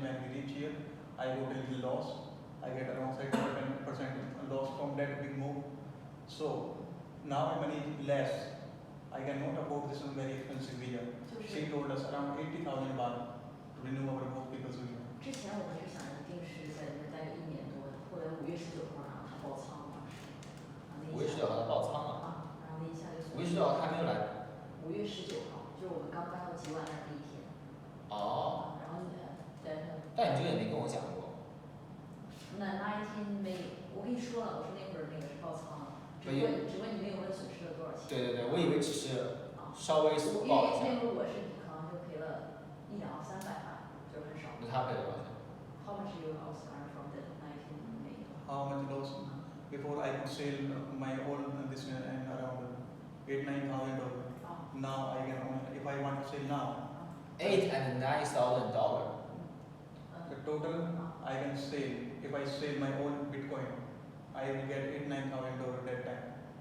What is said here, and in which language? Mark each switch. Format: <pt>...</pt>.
<en>When we reach here, I got a little loss. I get around 10% loss from that big move. So now my money is less. I cannot afford this very expensive visa. She told us around 80,000 baht to renew our both people's visa.</en> <zh>之前我们是想一定是在那待1年多的，后来5月19号让他爆仓了， 5月19号他爆仓了。然后那一下就。 5月19号他还没有来。 5月19号，就是我们刚搬到吉瓦那第一天。哦。然后但你这个也没跟我讲过。那一天没，我跟你说了，我说那会儿那个是爆仓了，只不过你没有问损失了多少钱。对，我以为只是稍微爆一下。因为那会儿我是可能就赔了200-300万，就很少。那他赔了多少钱</zh> <en>How much you lost from the 19 May? How much loss? Before I could sell my own this and around $8,000-9,000. Now I can only, if I want to sell now. $8,000 and $9,000. The total I can sell, if I sell my own Bitcoin, I will get $8,000-9,000 that time.</en>